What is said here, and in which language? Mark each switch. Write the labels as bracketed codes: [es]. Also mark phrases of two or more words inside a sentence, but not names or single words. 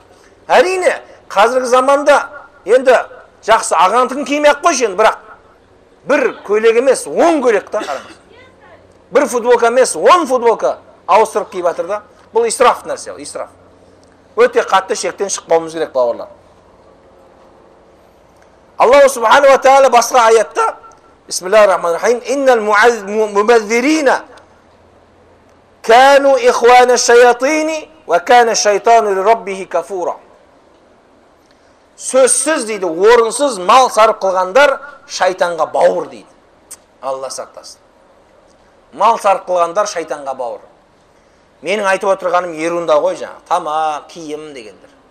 [kk] Әрине, қазіргі заманда енді жақсы ағаңдың киімі ақ қойшы енді, бірақ бір көйлек емес, 10 көйлек та қараңыз. Бір футболка емес, 10 футболка ауыстырып киіп жатыр да. Бұл исраф нәрсе, исраф. Өте қатты шектен шықпауымыз керек, бауырлар. [ar] الله سبحانه وتعالى [kk] басқа аятта, [ar] بسم الله الرحمن الرحيم، إن المبذرين كانوا إخوان الشياطين وكان الشيطان لربه كفورا. [kk] Сөзсіз дейді, орынсыз мал сарып қылғандар шайтанға бауыр дейді. Алла сақтасын. Мал сарып қылғандар шайтанға бауыр. Менің айтып отырғаным ерунда ғой жаңа, тамақ, киім дегендер.